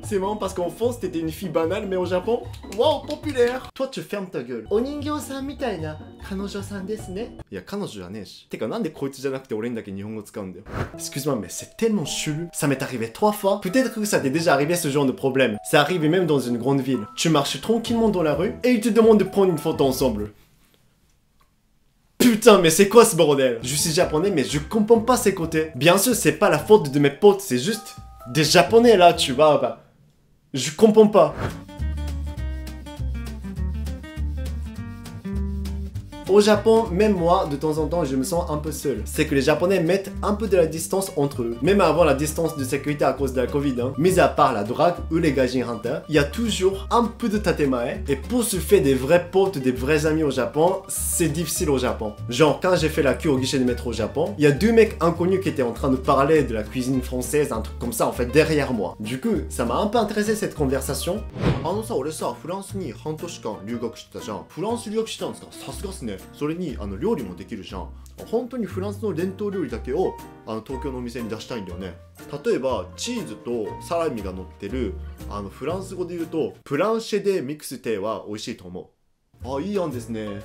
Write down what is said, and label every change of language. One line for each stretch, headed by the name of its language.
French: C'est marrant parce qu'en France t'étais une fille banale, mais au Japon, wow, populaire. Toi tu fermes ta gueule.
Japanese: Oningyo-san mitai na kanojo-san desu ne. Ya kanojoじゃねえし。てかなんでこいつじゃなくて俺にだけ日本語使うんだよ。
French: Excuse-moi, mais c'est tellement chelou. Ça m'est arrivé 3 fois. Peut-être que ça t'est déjà arrivé ce genre de problème. Ça arrive même dans une grande ville. Tu marches tranquillement dans la rue et ils te demandent de prendre une photo ensemble. Putain, mais c'est quoi ce bordel? Je suis japonais, mais je comprends pas ces côtés. Bien sûr, c'est pas la faute de mes potes, c'est juste des japonais là, tu vois, bah, je comprends pas. Au Japon, même moi, de temps en temps, je me sens un peu seul. C'est que les Japonais mettent un peu de la distance entre eux. Même avant la distance de sécurité à cause de la Covid, hein. Mis à part la drogue ou les gaijin hunters, il y a toujours un peu de tatemae. Et pour se faire des vrais potes, des vrais amis au Japon, c'est difficile au Japon. Genre, quand j'ai fait la queue au guichet de métro au Japon, il y a 2 mecs inconnus qui étaient en train de parler de la cuisine française, un truc comme ça, en fait, derrière moi. Du coup, ça m'a un peu intéressé cette conversation.
Japanese: 俺さ、フランスに半年間留学してたじゃん。フランス留学してたんですか？さすがっすね。それに料理もできるじゃん。本当にフランスの伝統料理だけを東京のお店に出したいんだよね。例えばチーズとサラミが乗ってるフランス語で言うとプランシェデミクステは美味しいと思う。あ、いい案ですね。